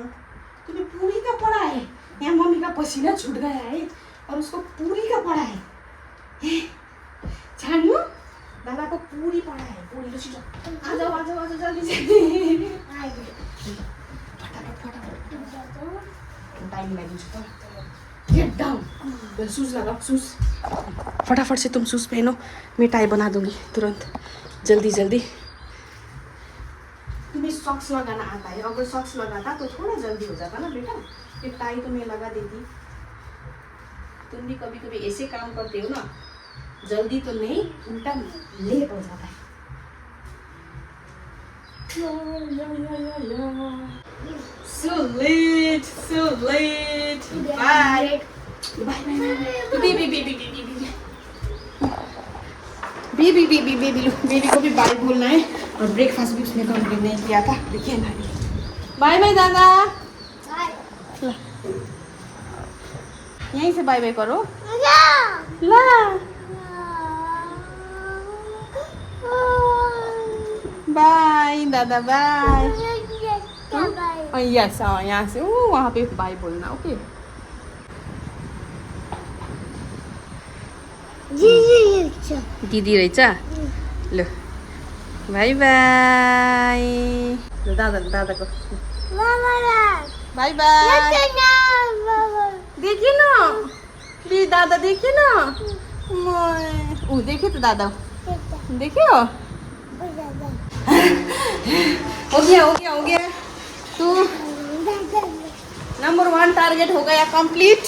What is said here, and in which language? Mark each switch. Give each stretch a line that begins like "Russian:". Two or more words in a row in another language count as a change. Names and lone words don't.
Hindi: तुम्हें पूरी का पड़ा है, यहाँ मम्मी का पसीना छूट गया है और उसको पूरी का पड़ा है। छानू दादा को पूरी पड़ा है, पूरी लो छिटो आ जाओ आ जाओ आ जाओ जल्दी जल्दी।
Nepali: फटाफट फटाफट टाइम लगाइदिन्छु त।
English: get down,
Hindi: शूज लगाओ शूज। फटाफट से तुम शूज पहनो, मैं टाई बना दूंगी तुरंत, जल्दी जल्दी। तुम्हें सॉक्स लगाना आता है, अगर सॉक्स लगाता तो थोड़ा जल्दी हो जाता ना बेटा। ये टाई तो मैं लगा देती। तुम भी कभी कभी ऐसे काम करते हो ना, जल्दी तो नहीं उल्टा लेट हो जाता है।
English: So late, so late. Bye. Bye bye.
Hindi: बेबी को भी बाय बोलना है और ब्रेकफास्ट भी उसने कंप्लीट नहीं किया था। देखिए ना,
English: bye bye
Hindi: दादा। यहीं से
English: bye bye
Hindi: करो।
Nepali: ला बाय दादा बाय।
Hindi: यस यहाँ से वहाँ पे बाय बोलना।
Nepali: ओके दिदी रहेछ।
English: ल bye bye.
Nepali: दादाको
English: bye bye.
Hindi: देखिए ना दादा, देखिए ना देखे तो दादा, देखियो हो गया। तो नंबर 1 टारगेट हो गया कंप्लीट।